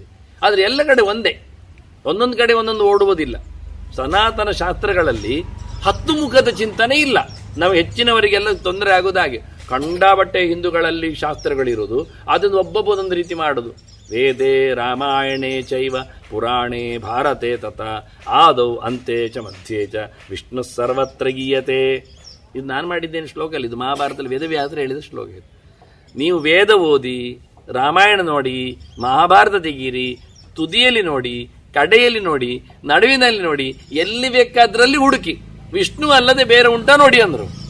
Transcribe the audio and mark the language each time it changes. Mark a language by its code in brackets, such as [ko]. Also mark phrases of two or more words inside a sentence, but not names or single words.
[kn] ಆದರೆ ಎಲ್ಲ ಕಡೆ ಒಂದೇ, ಒಂದೊಂದು ಕಡೆ ಒಂದೊಂದು ಓಡುವುದಿಲ್ಲ. ಸನಾತನ ಶಾಸ್ತ್ರಗಳಲ್ಲಿ 10 ಮುಖದ ಚಿಂತನೆ ಇಲ್ಲ. ನಾವು ಹೆಚ್ಚಿನವರಿಗೆಲ್ಲ ತೊಂದರೆ ಆಗೋದಾಗೆ ಕಂಡಾಬಟ್ಟೆ ಹಿಂದೂಗಳಲ್ಲಿ ಶಾಸ್ತ್ರಗಳಿರೋದು, ಅದನ್ನು ಒಬ್ಬೊಬ್ಬೊಂದೊಂದು ರೀತಿ ಮಾಡೋದು. [sa] ವೇದೇ ರಾಮಾಯಣೇ ಚೈವ ಪುರಾಣೇ ಭಾರತೆ ತಥಾ ಆದೌ ಅಂತೆ ಚ ಮಧ್ಯೆ ಚ ವಿಷ್ಣು ಸರ್ವತ್ರ ಗೀಯತೆ. [kn] ಇದು ನಾನು ಮಾಡಿದ್ದೇನೆ ಶ್ಲೋಕಲ್ಲಿ, ಇದು ಮಹಾಭಾರತದಲ್ಲಿ ವೇದವ್ಯಾಸರು ಹೇಳಿದ ಶ್ಲೋಕ ಇದು. ನೀವು ವೇದ ಓದಿ, ರಾಮಾಯಣ ನೋಡಿ, ಮಹಾಭಾರತ ತೆಗೀರಿ, ತುದಿಯಲ್ಲಿ ನೋಡಿ, ಕಡೆಯಲ್ಲಿ ನೋಡಿ, ನಡುವಿನಲ್ಲಿ ನೋಡಿ, ಎಲ್ಲಿ ಬೇಕಾದ್ರಲ್ಲಿ ಹುಡುಕಿ, ವಿಷ್ಣು ಅಲ್ಲದೆ ಬೇರೆ ಉಂಟಾ ನೋಡಿ ಅಂದರು.